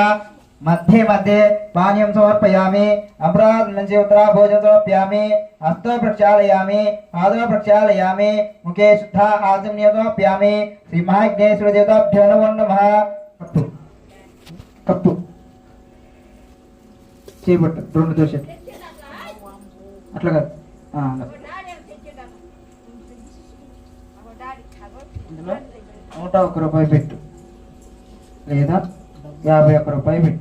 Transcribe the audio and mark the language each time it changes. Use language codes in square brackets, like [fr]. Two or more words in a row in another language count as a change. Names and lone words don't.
[sa] मध्ये मध्ये पानीयं समर्पयामि. अमृत मंचे उत्तरा भोजनं समर्पयामि. हस्तो प्रक्षालयामि, पादौ प्रक्षालयामि, मुखे शुद्धा आचमनीयं समर्पयामि. श्री महाज्ञेश्वर देवताभ्यो नमो नमः. [te] कप्पु చేయబట్టు 2 దోశలు అట్లా కాదు. ఇందులో 101 రూపాయి పెట్టు లేదా 51 రూపాయలు పెట్టు.